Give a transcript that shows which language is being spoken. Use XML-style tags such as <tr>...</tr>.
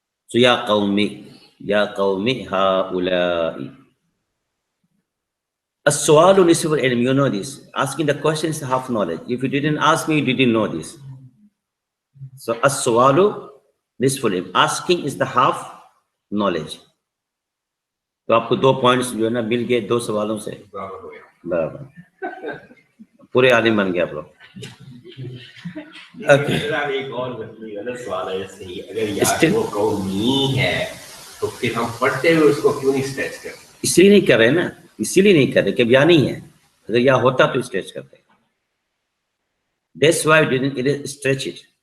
<ar>So یا قومی ہؤلاء. السؤال نصف العلم,</ar> <en>you know this. Asking the question is half knowledge. If you didn't ask me, you didn't know this. So</en> <ar>السؤال نصف العلم,</ar> <en>asking is the half knowledge.</en> <ur>تو آپ کو 2 پوائنٹس جو ہے نا مل گئے 2 سوالوں سے, برابر پورے عالم بن گئے آپ لوگ. ایک اور غلط سوال ہے, صحیح اگر یا وہ قومی ہے تو پھر ہم پڑھتے ہوئے اس کو کیوں نہیں اسٹریچ کرتے؟ اس لیے نہیں کر رہے نا, اسی لیے نہیں کر رہے کہ یا نہیں ہے. اگر یا ہوتا تو اسٹریچ کرتے.</ur> <en>That's why we didn't stretch it.</en>